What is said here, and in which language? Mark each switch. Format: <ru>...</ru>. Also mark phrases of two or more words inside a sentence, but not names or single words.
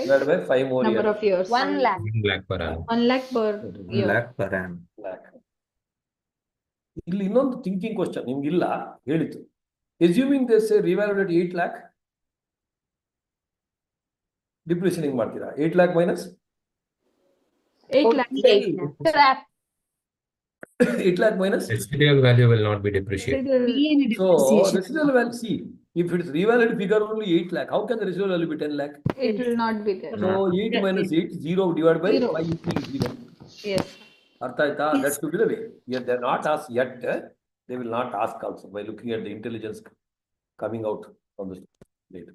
<en>5 more number years. of years. 1 lakh. 1 lakh per year. Lakh per annum.</en> <kn>ಇಲ್ಲಿ ಇನ್ನೊಂದು</kn> <en>thinking question</en> <kn>ನಿಮ್ಗಿಲ್ಲ ಹೇಳಿತ್ತು.</kn> <en>assuming this revalued 8 lakh,</en> <kn>ಡಿಪ್ರಿಸಿಯೇಷನ್ ಹೆಂಗ್ ಮಾಡ್ತೀರಾ?</kn> <en>8 lakh minus 8 lakh. 8 lakh minus Residual value will not be depreciated. so residual value. See, if it is revalued figure only 8 lakh, how can the residual value be 10 lakh? It will not be there. So 8 minus 8, 0 divided by 0. 5 is 0. Yes.</en> <kn>ಅರ್ಥ ಆಯ್ತಾ?</kn> <en>That should be the way. Yet they are not asked yet. They will not ask also by looking at the intelligence coming out from the data.</en>